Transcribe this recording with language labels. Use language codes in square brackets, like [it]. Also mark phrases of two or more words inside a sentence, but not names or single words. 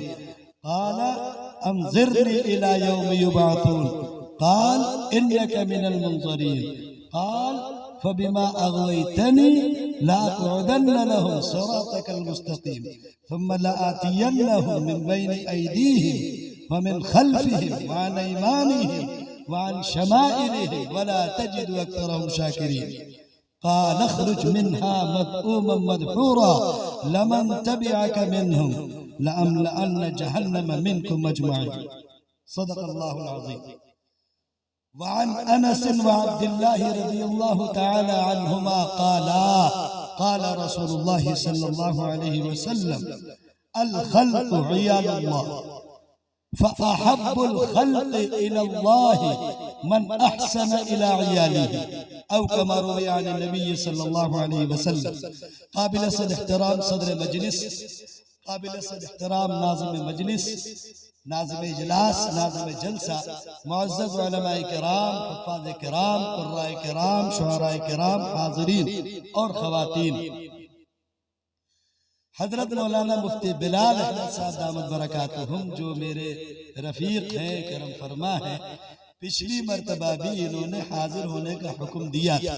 [ar] قال أنظرني إلى يوم يبعثون قال إنك من المنظرين. قال فبما أغويتني لأقعدن لهم صراطك المستقيم ثم لآتينهم من بين أيديهم ومن خلفهم وعن أيمانهم وعن شمائلهم ولا تجد أكثرهم شاكرين. قال اخرج منها مذموما مدحورا لمن تبعك منهم لأملأن جهنم منكم أجمعين. صدق الله العظيم. وعن أنس وعبد الله رضي الله تعالى عنهما قالا قال رسول الله صلى الله عليه وسلم الخلق عيال الله فأحب الخلق إلى الله من أحسن إلى عياله أو كما روي عن النبي صلى الله عليه وسلم. [ur] قابل صد احترام صدر مجلس، قابل صد احترام ناظم مجلس، ناظم اجلاس، ناظم جلسہ، معزز علمائے کرام، حفاظ کرام، قرائے کرام، شعرائے کرام، حاضرین اور خواتین، حضرت مولانا مفتی بلال احمد صاحب [ar] دامت بركاتهم [ur] جو میرے رفیق ہیں، کرم فرما ہیں، پچھلی مرتبہ بھی انہوں نے حاضر ہونے کا حکم دیا تھا.